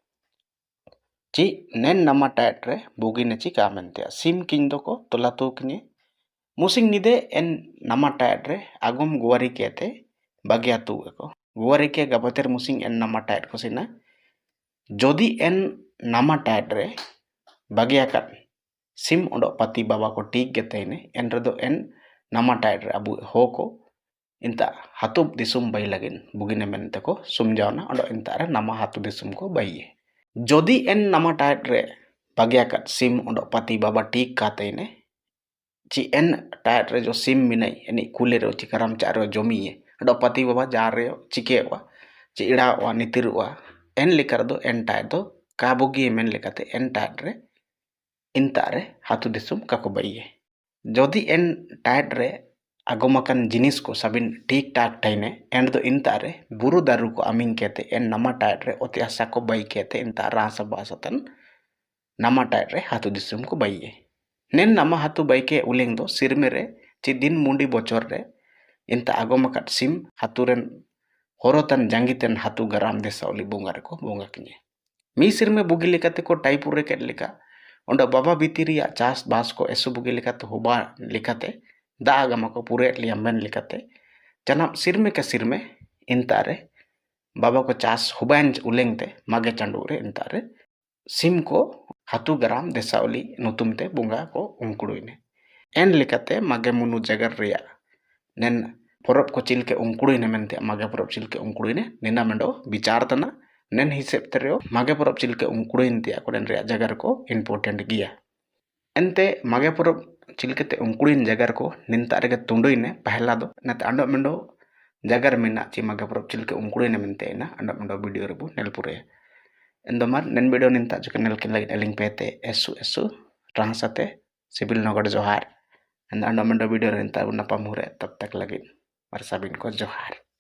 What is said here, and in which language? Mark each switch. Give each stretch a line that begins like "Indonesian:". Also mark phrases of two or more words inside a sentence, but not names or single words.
Ho: ची नेन नामा टाइट रे बुगी नेची कामेंते सिम किंदो को तोला तो किने मुसिंग निदे एन नामा टाइट रे आगोम गुवारी केते बागिया तुवे को गुवारी के गबतेर मुसिंग एन नामा टाइट को सिना जोदी एन नामा टाइट रे बागिया का सिम ओंडो पाती बाबा को टीक गेतेने एन रदो एन नामा टाइट रे अबु हो को इंता हातु दिसुम बाई लगिन बुगिने मेनते को सुमजावना ओंडो इंता रे नामा हातु दिसुम को बाइये जोदी एन नामा टाइट रे बागिया का सिम ओंडो पाती बाबा टीक कातेने ची एन टाइट रे जो सिम मिनाई एनी कुले रो चिकराम चारो जोमिये ओंडो पाती बाबा जा रे चिकेवा ची इड़ावा नितिरुवा एन लिकर दो एन टाइट दो काबुगी मेन लेकाते एन टाइट रे इंतारे हाथु दिसुम काको बाइये जोदी एन टाइट रे आगोमाकन जिनिस को सबिन ठीक ठाक टाइने एंड दो इंतारे बुरु दारू को अमिंग कहते एन नमा टाइट रे ओतियासा को बाई कहते इंता रासा बासतन नमा टाइट रे हाथु दिसुम को बाइये नेन नमा हाथु बाई के उलेंग दो सिरमे रे ची दिन मुंडी बोचोर रे इंता आगोमाकन सिम हाथु रेन होरोतन जांगितन हाथु गराम देसावली बोंगा रे को बोंगा किने मी सिरमे बुगी लेकाते को टाइपुर रे केट लेका ओंडो बाबा बितिरिया चास बास को एसु बुगी लेकाते होबा लेकाते दा आगमा को पूरे लिया मेन लेकाते चनाब सिरमे के सिरमे इंतारे बाबा को चास हुबाइन उलेंगते मागे चांडूरे इंतारे सिम को हाथु गराम देसावली नुतुमते बुंगा को उंकुड़ुइने एन लेकाते मागे मुनु जगर रिया नेन परब को चिलके उंकुड़ुइने मेनते मागे परब चिलके उंकुड़ुइने निना मेंडो विचार तना नेन हिसेब तेरेओ मागे परब चिलके उंकुड़ुइन तिया को नेन रिया जगर को इम्पोर्टेंट गिया एनते मागे परब चिलकेते उंकुड़ुइन जगर को निंता रेगे तुंडुइने पहला दो नते अंडो मेंडो जगर मेना ची मागे परब चिलके उंकुड़ुइने मेनते ना अंडो मेंडो वीडियो रेबु नेलपुरे एंदो मार नेन वीडियो निंता जुके नेल के लगे एलिंग पेते एसु ट्रांसते सिविल नगड़ जोहार एंदो अंडो मेंडो वीडियो निंता उन्ना पमुरे तब तक लगे मर सबिन को जोहार।